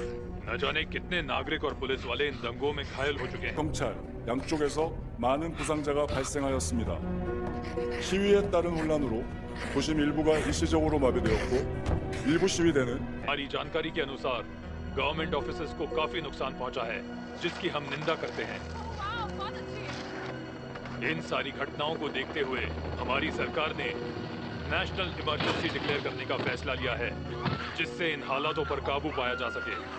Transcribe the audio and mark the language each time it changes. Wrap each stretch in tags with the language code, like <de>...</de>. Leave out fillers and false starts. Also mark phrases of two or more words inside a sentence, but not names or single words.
<hi>न जाने कितने नागरिक और पुलिस वाले इन दंगों में घायल हो चुके हैं।</hi> <ko>경찰 양쪽에서 많은 부상자가 발생하였습니다. 시위에 따른 혼란으로 도심 일부가 일시적으로 마비되었고 일부 시위대는</ko> <hi>हमारी जानकारी के अनुसार गवर्नमेंट ऑफिसेस को काफी नुकसान पहुंचा है, जिसकी हम निंदा करते हैं। इन सारी घटनाओं को देखते हुए हमारी सरकार ने नेशनल इमरजेंसी डिक्लेयर करने का फैसला लिया है, जिससे इन हालातों पर काबू पाया जा सके।</hi>